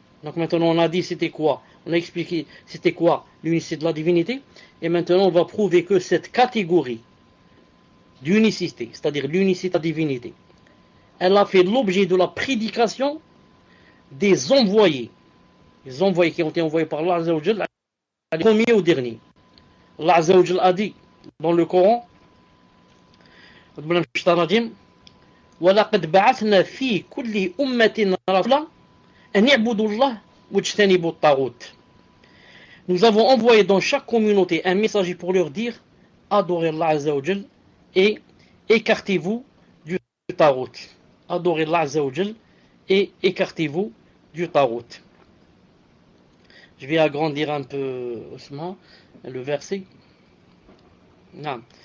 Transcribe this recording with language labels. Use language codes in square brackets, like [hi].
[fr] Donc maintenant on a dit c'était quoi, on a expliqué c'était quoi l'unicité de la divinité, et maintenant on va prouver que cette catégorie d'unicité, c'est-à-dire l'unicité de la divinité, elle a fait l'objet de la prédication des envoyés, les envoyés qui ont été envoyés par Allah Azza wa Jal, du premier au dernier. Allah Azza wa Jal a dit dans le Coran, [ar] وَلَقَدْ بَعَثْنَا فِي كُلِّ أُمَّةٍ رَسُولًا أَنِ اعْبُدُوا اللَّهَ وَاجْتَنِبُوا الطَّاغُوتَ. [fr] Nous avons envoyé dans chaque communauté un messager pour leur dire adorez Allah Azza wa Jal et écartez-vous du Tarout. Adorez Allah Azza wa Jal et écartez-vous du Tarout. Je vais agrandir un peu Ousmane, le verset. Non.